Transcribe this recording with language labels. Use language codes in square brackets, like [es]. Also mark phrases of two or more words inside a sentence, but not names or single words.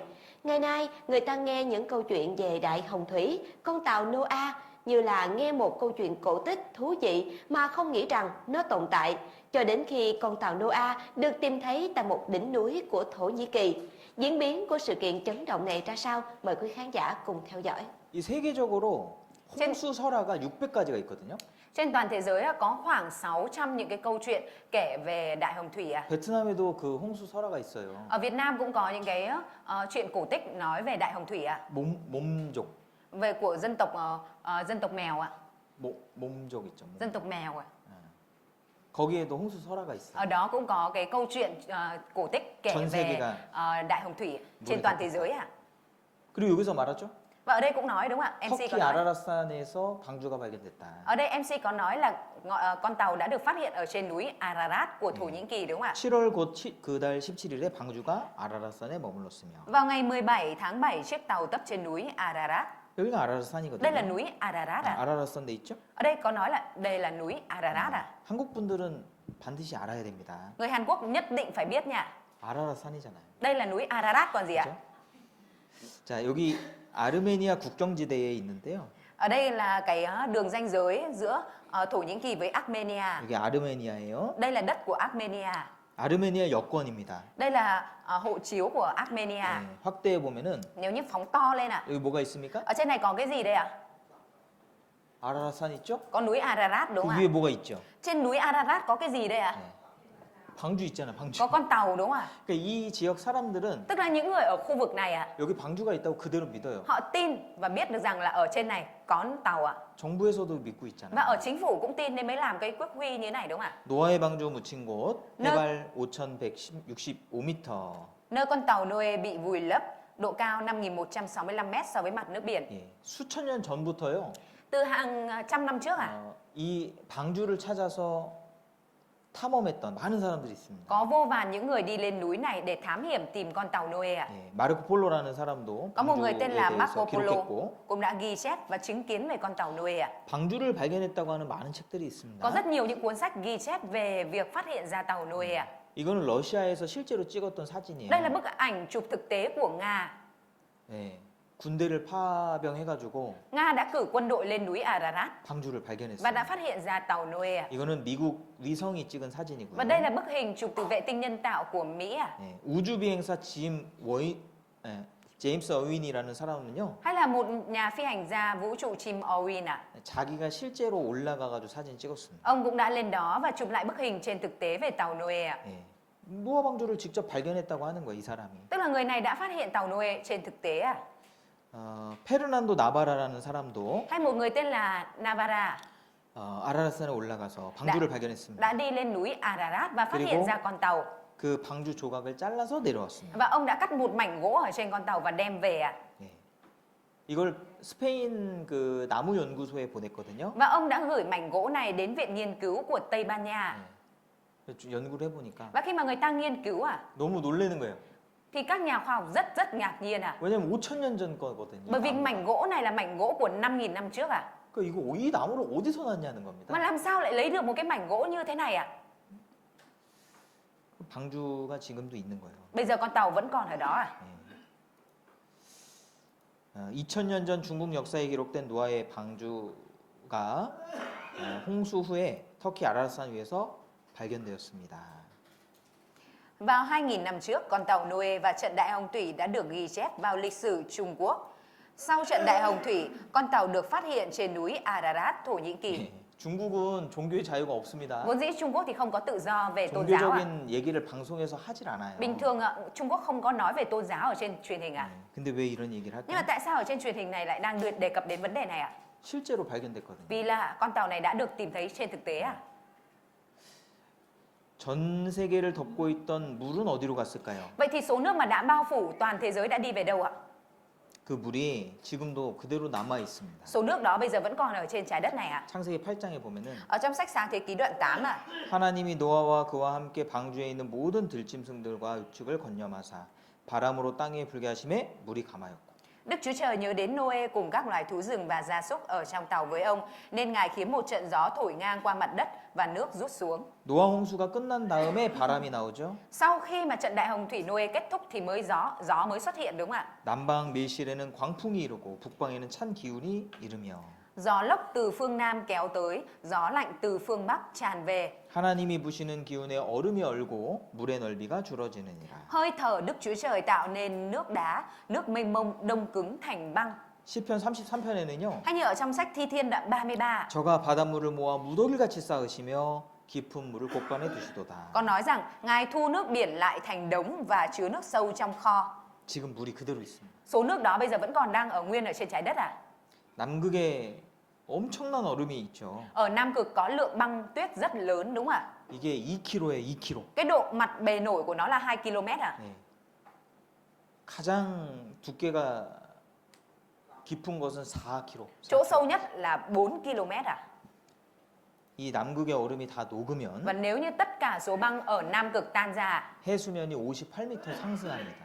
[vi] Ngày nay, người ta nghe những câu chuyện về đại hồng thủy, con tàu Noah như là nghe một câu chuyện cổ tích thú vị mà không nghĩ rằng nó tồn tại, cho đến khi con tàu Noah được tìm thấy tại một đỉnh núi của Thổ Nhĩ Kỳ. Diễn biến của sự kiện chấn động này ra sao? Mời quý khán giả cùng theo dõi. [ko] 이 세계적으로 홍수 설화가 600가지가 있거든요. [vi] Trên toàn thế giới có khoảng 600 những cái câu chuyện kể về đại hồng thủy ạ. [ko] 베트남에도 그 홍수 설화가 있어요. [vi] Ở Việt Nam cũng có những cái chuyện cổ tích nói về đại hồng thủy ạ. [ko] 몸족, [vi] Về của dân tộc mèo ạ, [ko] 몸족 있죠. 몸. [vi] dân tộc mèo ạ. [ko] 거기에도 홍수 설화가 있어요. [vi] Ở đó cũng có cái câu chuyện cổ tích kể [ko] 전 [vi] về [ko] 세계가 [vi] đại hồng thủy trên toàn thế giới ạ. [ko] 그리고 여기서 말하죠. [vi] Và ở đây cũng nói đúng không ạ? MC có 터키 nói. [ko] 아라라산에서 방주가 발견됐다. [vi] Ở đây MC có nói là con tàu đã được phát hiện ở trên núi Ararat của Thổ Nhĩ Kỳ đúng không ạ? [ko] 7월 곧 그달 17일에 방주가 아라라산에 머물렀으며 [vi] Vào ngày 17 tháng 7 chiếc tàu tấp trên núi Ararat. [ko] 여기가 아라라산이거든요. [vi] Đây là núi Ararat ạ. [ko] 아라라산 돼 있죠? [vi] Ở đây có nói là đây là núi Ararat ạ. [ko] 한국 분들은 반드시 알아야 됩니다. [vi] Người Hàn Quốc nhất định phải biết nha. [ko] 아라라산이잖아요. [vi] Đây là núi Ararat còn gì ạ? [ko] 그죠? 자, 여기 아르메니아 국경지대에 있는데요. [vi] Ở đây là cái đường ranh giới giữa Thổ Nhĩ Kỳ với Armenia. [ko] 여기 아르메니아예요. [vi] Đây là đất của Armenia. [ko] 아르메니아 여권입니다. [vi] Đây là hộ chiếu của Armenia. [ko] 네, 확대해 보면은 [vi] Nếu như phóng to lên ạ. [ko] 여기 뭐가 있습니까? [vi] Ở trên này có cái gì đây ạ? [ko] 아라라산 있죠? [vi] Có núi Ararat đúng [ko] 그 [vi] không [ko] 위에 [vi] ạ? [ko] 뭐가 있죠? [vi] Trên núi Ararat có cái gì đây ạ? [ko] 네. 방주 있잖아, 방주. [vi] Có con tàu đúng không ạ? [ko] 그러니까 이 지역 사람들은 [vi] Tức là những người ở khu vực này ạ, [ko] 여기 방주가 있다고 그대로 믿어요. [vi] họ tin và biết được rằng là ở trên này có tàu ạ. [ko] 정부에서도 믿고 [vi] Và [ko] 있잖아요. [vi] ở chính phủ cũng tin nên mới làm cái quốc huy như thế này đúng không ạ? [ko] 노아의 방주 묻힌 곳 네. 해발 5,165m. [vi] Nơi con tàu Noe bị vùi lấp, độ cao 5.165m so với mặt nước biển. [ko] 예, 수천 년 전부터요. [vi] Từ hàng trăm năm trước ạ, [ko] 이 방주를 찾아서 탐험했던 많은 사람들이 있습니다. [vi] có vô vàn những người đi lên núi này để thám hiểm tìm con tàu Noe ạ. [ko] 예, 마르코 폴로라는 사람도 [vi] Có một người [ko] 방주에 [vi] tên là Marco [ko] 대해서 [vi] Polo [ko] 기록했고 [vi] cũng đã ghi chép và chứng kiến về con tàu Noe ạ. [ko] 방주를 발견했다고 하는 많은 책들이 있습니다. [vi] Có rất nhiều những cuốn sách ghi chép về việc phát hiện ra tàu Noe ạ. [ko] 이거는 러시아에서 실제로 찍었던 사진이에요. [vi] Đây là bức ảnh chụp thực tế của Nga. [ko] 네, 군대를 파병해가지고 [vi] Nga đã cử quân đội lên núi Ararat [ko] 방주를 [vi] và [ko] 발견했어요. [vi] đã phát hiện ra tàu Noe. [ko] 이거는 미국 위성이 찍은 사진이고요. [vi] Và đây là bức hình chụp từ vệ tinh nhân tạo của Mỹ [ko] 네, 우주 비행사 제임스 어윈이라는 사람은요, [vi] hay là một nhà phi hành gia vũ trụ Jim Owen à? [ko] 자기가 실제로 올라가가지고 사진 찍었습니다. [vi] Ông cũng đã lên đó và chụp lại bức hình trên thực tế về tàu Noe à? [ko] 네, 노아 방주를 직접 발견했다고 하는 거예요, 이 사람이. [vi] Tức là người này đã phát hiện tàu Noe trên thực tế à? [ko] 페르난도 나바라라는 사람도 [vi] Hay một người tên là Navarra [ko] 아라라산에 올라가서 방주를 발견했습니다. [vi] đã đi lên núi Ararat và phát hiện [ko] 그리고 [vi] ra con tàu. [ko] 그 방주 조각을 잘라서 내려왔습니다. [vi] Và ông đã cắt một mảnh gỗ ở trên con tàu và đem về à? [ko] 네. 이걸 스페인 그 나무 연구소에 보냈거든요. [vi] Và ông đã gửi mảnh gỗ này đến viện nghiên cứu của Tây Ban Nha. [ko] 좀 연구를 해보니까 [vi] Và khi mà người ta nghiên cứu [ko] 너무 놀라는 거예요. [vi] thì các nhà khoa học rất ngạc nhiên à. [ko] 왜냐면 5,000년 전 거거든요. [vi] Bởi vì mảnh gỗ này là mảnh gỗ của 5.000 năm trước à. [ko] 그 이거 이 나무를 어디서 났냐는 겁니다. [vi] Mà làm sao lại lấy được một cái mảnh gỗ như thế này à? [ko] 방주가 지금도 있는 거예요. [vi] Bây giờ con tàu vẫn còn ở đó à? [ko] 2000년 전 중국 역사에 기록된 노아의 방주가 홍수 후에 터키 아라산 위에서 발견되었습니다. [vi] Vào 2.000 năm trước, con tàu Noe và trận đại hồng thủy đã được ghi chép vào lịch sử Trung Quốc. Sau trận đại hồng thủy, con tàu được phát hiện trên núi Ararat, Thổ Nhĩ Kỳ. [ko] 중국은 종교의 자유가 없습니다. [vi] Vốn dĩ Trung Quốc thì không có tự do về tôn giáo à? [ko] 종교적인 얘기를 방송에서 하질 않아요. [vi] Bình thường Trung Quốc không có nói về tôn giáo ở trên truyền hình à? [ko] 근데 왜 이런 얘기를 [vi] Nhưng mà [ko] 할까요? [vi] tại sao ở trên truyền hình này lại đang đề cập đến vấn đề này à? [ko] 실제로 발견됐거든요. [vi] Vì là con tàu này đã được tìm thấy trên thực tế à? [ko] 전 세계를 덮고 있던 물은 어디로 갔을까요? [vi] Vậy thì số nước mà đã bao phủ toàn thế giới đã đi về đâu ạ? [ko] 그 물이 지금도 그대로 남아 있습니다. [vi] Số nước đó bây giờ vẫn còn ở trên trái đất này ạ? [ko] 창세기 8장에 보면은 [vi] Ở trong sách Sáng Thế Ký đoạn 8 ạ. [ko] 하나님이 노아와 그와 함께 방주에 있는 모든 들짐승들과 육축을 건념하사 바람으로 땅에 불게 하심에 물이 감하였고. [vi] Đức Chúa Trời nhớ đến Noe cùng các loài thú rừng và gia súc ở trong tàu với ông, nên Ngài khiến một trận gió thổi ngang qua mặt đất và nước rút xuống. [ko] 노아 홍수가 끝난 다음에 바람이 나오죠. [vi] Sau khi mà trận đại hồng thủy Noe kết thúc thì gió mới xuất hiện đúng không ạ? [ko] 남방 밀실에는 광풍이 이르고 북방에는 찬 기운이 이르며 [vi] Gió lốc từ phương Nam kéo tới, gió lạnh từ phương Bắc tràn về. [ko] 하나님이 부시는 기운에 얼음이 얼고 물의 넓이가 줄어지느니라. [vi] Hơi thở Đức Chúa Trời tạo nên nước đá, nước mênh mông đông cứng thành băng. [ko] 시편 33편에는요. [vi] Hay như ở trong sách Thi Thiên đoạn 33, [ko] 저가 바닷물을 모아 무더기같이 쌓으시며 깊은 물을 곳간에 두시도다. [vi] có nói rằng Ngài thu nước biển lại thành đống và chứa nước sâu trong kho. [ko] 지금 물이 그대로 있습니다. [vi] Số nước đó bây giờ vẫn còn đang ở nguyên ở trên trái đất à? [ko] 남극에 엄청난 얼음이 있죠. [vi] Ở Nam Cực có lượng băng tuyết rất lớn đúng không ạ? [ko] 이게 2kg에 2kg. [vi] Cái độ mặt bề nổi của nó là 2 km à? [ko] 네. 가장 두께가 깊은 것은 4kg. [vi] Chỗ sâu nhất là 4 km à? [ko] 이 남극의 얼음이 다 녹으면 [vi] Và nếu như tất cả số băng ở Nam Cực tan ra [ko] 해수면이 58m 상승합니다.